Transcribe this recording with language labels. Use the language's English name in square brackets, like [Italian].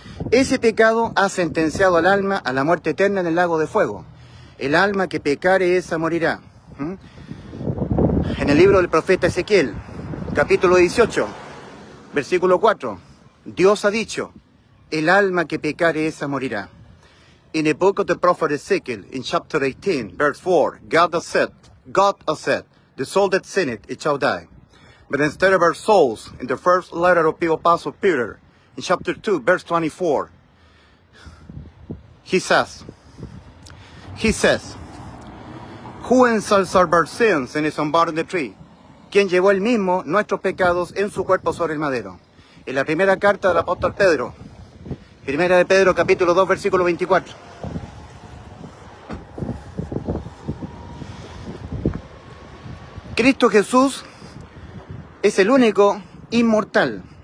[Spanish] Ese pecado ha sentenciado al alma a la muerte eterna en el lago de fuego. El alma que pecare, esa morirá. En el libro del profeta Ezequiel, capítulo 18, versículo 4, Dios ha dicho, el alma que pecare, esa morirá. [English] In the book of the prophet Ezekiel, in chapter 18, verse 4, God has said, the soul that sinneth, it shall die. But instead of our souls, in the first letter of the Apostle Peter, in chapter 2, verse 24, he says, who ensalzed our sins in his own body on the tree? [Spanish] Quien llevó él mismo nuestros pecados en su cuerpo sobre el madero. En la primera carta del apóstol Pedro, primera de Pedro, capítulo 2, versículo 24. Cristo Jesús es el único inmortal.